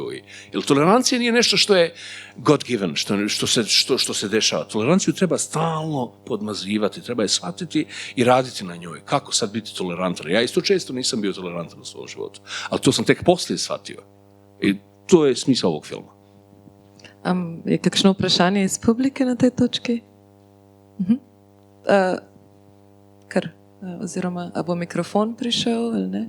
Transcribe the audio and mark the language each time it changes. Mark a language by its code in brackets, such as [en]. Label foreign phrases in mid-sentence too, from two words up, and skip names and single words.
[bs] Jer tolerancija nije nešto što je [en] God given, [bs] što se dešava. Toleranciju treba stalno podmazivati, treba je shvatiti i raditi na njoj. Kako sad biti tolerantan? Ja isto često nisam bio tolerantan u svom životu, ali to sam tek poslije shvatio. I to je smisao ovog filma. [sl] Je kakšno vprašanje iz publike na tej točki? Oziroma, a bo mikrofon prišel ali ne?